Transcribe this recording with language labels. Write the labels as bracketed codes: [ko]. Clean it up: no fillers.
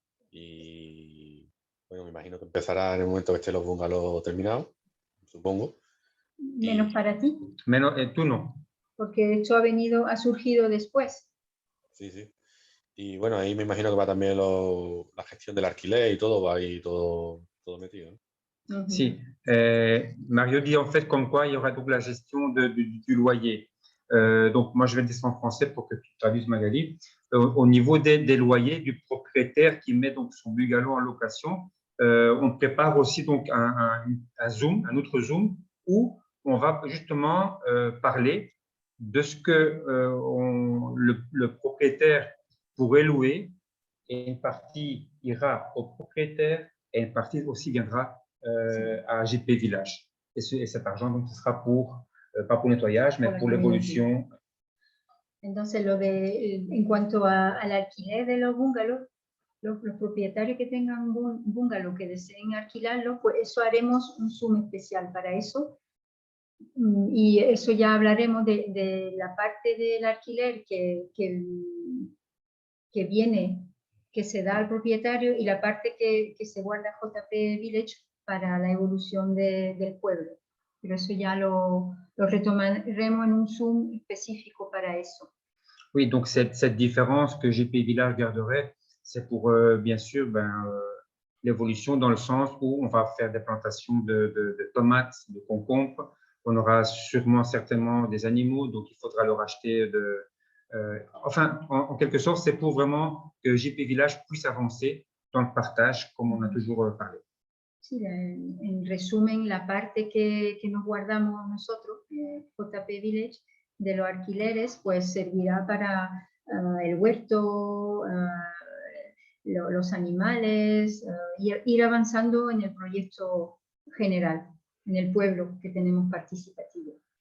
[es] Y bueno, me imagino que empezará en el momento que estén los bungalows terminados, supongo. Menos para ti. Menos, tú no. Porque esto ha surgido después. Sí, sí. Y bueno, ahí me imagino que va también la gestión del alquiler y todo, va ahí todo metido, ¿no? [fr] Si, Mario dit en fait comme quoi il y aura donc la gestion du loyer. Donc moi je vais descendre en français pour que tu traduises, Magali. Au niveau des loyers du propriétaire qui met donc son bungalow en location, on prépare aussi donc un Zoom, un autre Zoom où on va justement parler de ce que le propriétaire pourrait louer, et une partie ira au propriétaire et une partie aussi viendra à JP Village. Et cet argent, donc, ce sera pas pour le nettoyage, mais pour l'évolution. [es] Entonces, en cuanto al alquiler de los bungalows, los propietarios que tengan un bungalow que deseen alquilarlo, pues eso haremos un Zoom especial para eso. Y eso ya hablaremos de la parte del alquiler que viene, que se da al propietario, y la parte que se guarda JP Village para la evolución del pueblo. Pero eso ya lo retomaremos en un Zoom específico para eso. [fr] Oui, donc cette différence que JP Village garderait, c'est pour, bien sûr, l'évolution dans le sens où on va faire des plantations de tomates, de concombres. On aura certainement des animaux, donc il faudra leur acheter enfin, en quelque sorte, c'est pour vraiment que JP Village puisse avancer dans le partage, comme on a toujours parlé. [es] Sí, en resumen, la parte que nos guardamos nosotros, JP Village, de los alquileres, pues servirá para el huerto, los animales, ir avanzando en el proyecto general, en el pueblo que tenemos participativo.